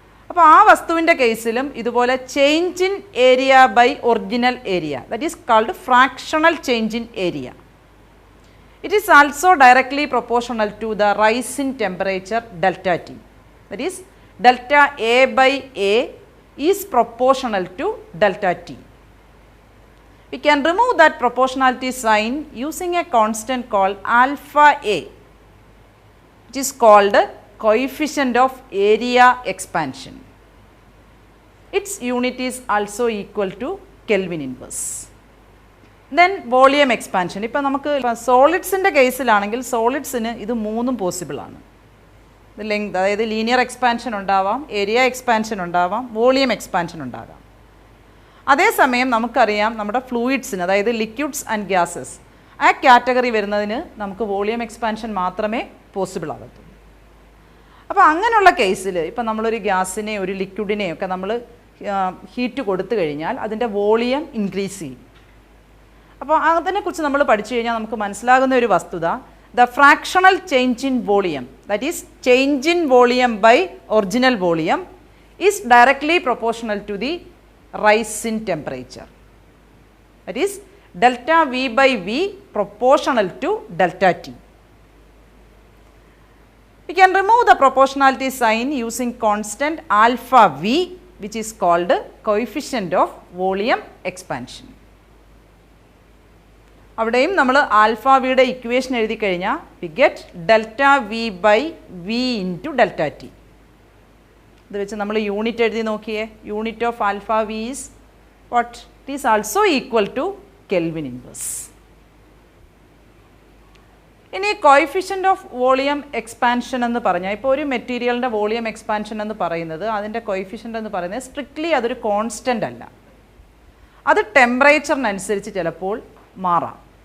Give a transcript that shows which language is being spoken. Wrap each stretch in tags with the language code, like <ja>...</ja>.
<ml>അപ്പോൾ ആ വസ്തുവിൻ്റെ കേസിലും ഇതുപോലെ</ml> <en>Change in area by original area, that is called fractional change in area. It is also directly proportional to the rise in temperature delta T, that is delta A by A is proportional to delta T. We can remove that proportionality sign using a constant called alpha A, which is called coefficient of area expansion. Its unit is also equal to Kelvin inverse. Then volume expansion.</en> <ml>ഇപ്പോൾ നമുക്ക് സോളിഡ്സിൻ്റെ കേസിലാണെങ്കിൽ സോളിഡ്സിന് ഇത് മൂന്നും possible ആണ്. Length, അതായത് linear expansion ഉണ്ടാവാം, area expansion ഉണ്ടാവാം, volume expansion ഉണ്ടാകാം. അതേസമയം നമുക്കറിയാം നമ്മുടെ ഫ്ലൂയിഡ്സിന്, അതായത് ലിക്വിഡ്സ് ആൻഡ് ഗ്യാസസ്, ആ കാറ്റഗറി വരുന്നതിന് നമുക്ക് വോളിയം എക്സ്പാൻഷൻ മാത്രമേ പോസിബിൾ ആകത്തുള്ളൂ. അപ്പോൾ അങ്ങനെയുള്ള കേസിൽ ഇപ്പം നമ്മളൊരു ഗ്യാസിനെ ഒരു ലിക്വിഡിനെയും ഒക്കെ നമ്മൾ ഹീറ്റ് കൊടുത്തു കഴിഞ്ഞാൽ അതിൻ്റെ വോളിയം ഇൻക്രീസ് ചെയ്യും. അപ്പോൾ അതിനെക്കുറിച്ച് നമ്മൾ പഠിച്ചു കഴിഞ്ഞാൽ നമുക്ക് മനസ്സിലാകുന്ന ഒരു വസ്തുത,</ml> <en>The fractional change in volume, that is change in volume by original volume is directly proportional to the rise in temperature, that is delta V by V proportional to delta T. We can remove the proportionality sign using constant alpha V, which is called coefficient of volume expansion.</en> <ml>അവിടെയും നമ്മൾ alpha വിയുടെ equation എഴുതി കഴിഞ്ഞാൽ</ml> <en>we get delta V by V into delta T.</en> <ml>ഇത് വെച്ച് നമ്മൾ unit എഴുതി നോക്കിയേ.</ml> <en>Unit of alpha V is what? It is also equal to kelvin inverse.</en> <ml>ഇനി കോയിഫിഷ്യൻ്റ് ഓഫ് വോളിയം എക്സ്പാൻഷൻ എന്ന് പറഞ്ഞാൽ, ഇപ്പോൾ ഒരു മെറ്റീരിയലിൻ്റെ വോളിയം എക്സ്പാൻഷൻ എന്ന് പറയുന്നത്, അതിൻ്റെ കോയിഫിഷ്യൻ്റ് എന്ന് പറയുന്നത് സ്ട്രിക്ട്ലി അതൊരു കോൺസ്റ്റൻ്റ് അല്ല, അത് ടെമ്പറേച്ചറിനനുസരിച്ച് ചിലപ്പോൾ മാറാം.</ml>